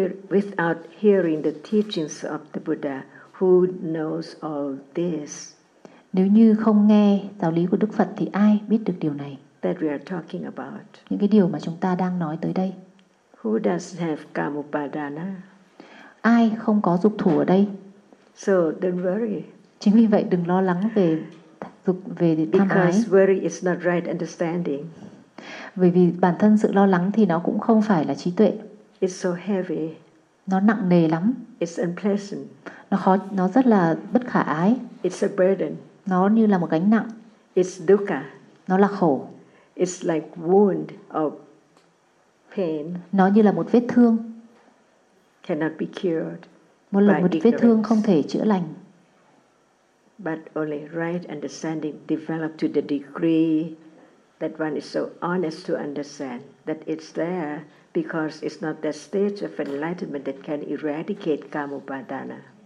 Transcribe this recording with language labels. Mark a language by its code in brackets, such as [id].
[en] Without hearing the teachings of the Buddha, who knows all this? [vi] Nếu như không nghe giáo lý của Đức Phật thì ai biết được điều này? [en] That we are talking about. [vi] Những cái điều mà chúng ta đang nói tới đây. [en] Who does have karma upadana? [vi] Ai không có dục thủ ở đây? [en] So don't worry. [vi] Chính vì vậy đừng lo lắng về dục, về tham ái. [en] Because worry is not right understanding. [vi] Bởi vì bản thân sự lo lắng thì nó cũng không phải là trí tuệ. [en] It's so heavy. [vi] Nó nặng nề lắm. [en] It's unpleasant. [vi] Nó rất là bất khả ái. [en] It's a burden. [vi] Nó như là một gánh nặng. [en] It's dukkha. [vi] Nó là khổ. [en] It's like wound of pain. [vi] Nó như là một vết thương. [en] Cannot be cured. [vi] Một là một vết thương không thể chữa lành. [en] But only right understanding developed to the degree that one is so honest to understand that it's there. Because it's not the stage of enlightenment that can eradicate karma upadana.